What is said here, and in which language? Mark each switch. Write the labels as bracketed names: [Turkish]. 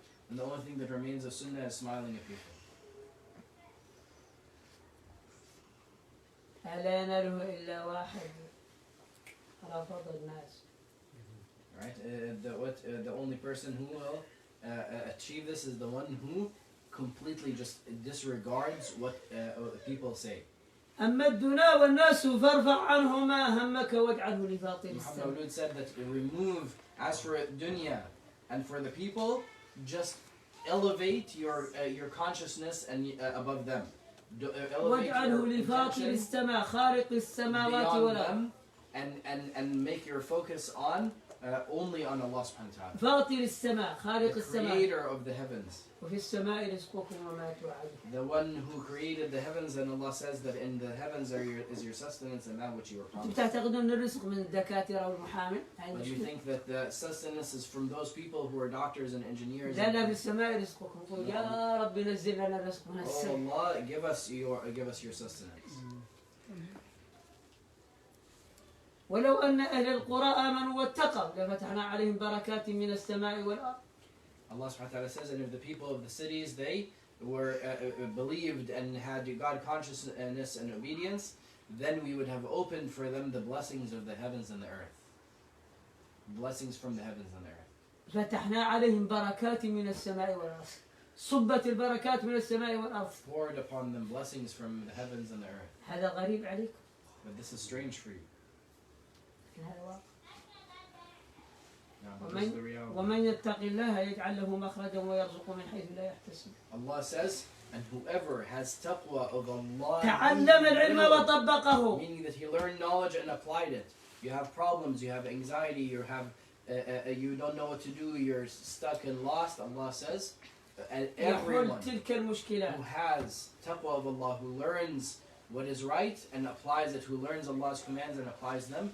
[English] And the only thing that remains of Sunnah is smiling at people. [Arabic] لا يناله إلا واحد رفض الناس. [English] Right? The only person who will achieve this is the one who completely just disregards what people say. [Arabic] أما الدنيا والناس فارفع عنهما همك واجعله لفاطر السماء. [English] Mولود said that remove, as for dunya and for the people, just elevate your consciousness and above them. [Arabic] واجعله لفاطر السماء خالق السماوات والأرض. [English] And make your focus on only on Allah subhanahu wa ta'ala. [Arabic] فاطر السماء خالق [English] the [Arabic] السماء. [English] creator of the heavens. [Arabic] وفي السماء رزقكم وما توعدون. [English] The one who created the heavens, and Allah says that in the heavens is your sustenance and that which you were promised. [Arabic] تعتقدون الرزق من الدكاترة والمحامي؟ [English] But you think that the sustenance is from those people who are doctors and engineers? [Arabic] لا لا في السماء رزقكم. قل يا رب نزل لنا الرزق من السماء. [English] Oh Allah, give us your sustenance. [Arabic] ولو أن أهل القرى آمنوا واتقوا لفتحنا عليهم بركات من السماء والأرض. [English] Allah subhanahu wa ta'ala says, and if the people of the cities, they were believed and had God consciousness and obedience, then we would have opened for them the blessings of the heavens and the earth. Blessings from the heavens and the earth. [Arabic] فتحنا عليهم بركات من السماء والأرض. صبت البركات من السماء والأرض. [English] Poured upon them blessings from the heavens and the earth. [Arabic] هذا غريب عليكم. [English] But this is strange for you. [Arabic] هذا واقع. ومن يتق الله يجعل له مخرجا ويرزقه من حيث لا يحتسب. [English] Allah says, and whoever has taqwa of Allah, [Arabic] تعلم العلم وطبقه. [English] Meaning that he learned knowledge and applied it. You have problems, you have anxiety, you don't know what to do, you're stuck and lost. Allah says, and everyone who has taqwa of Allah, who learns what is right and applies it, who learns Allah's commands and applies them,